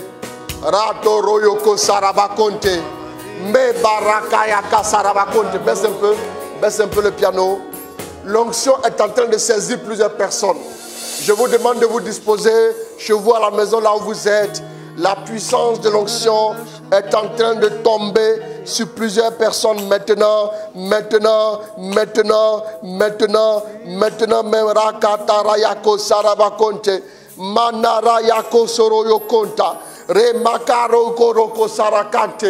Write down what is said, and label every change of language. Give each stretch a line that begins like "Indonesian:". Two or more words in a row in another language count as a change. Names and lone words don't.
French: Rato royoko sarabakonte. Me barakayaka sarabakonte. Baisse un peu le piano. L'onction est en train de saisir plusieurs personnes. Je vous demande de vous disposer chez vous à la maison, là où vous êtes. La puissance de l'onction est en train de tomber sur plusieurs personnes maintenant, même Rakatarayako Sarabakonte, Manarayako Soroyo Konta, Remakaro Koroko Sarakante.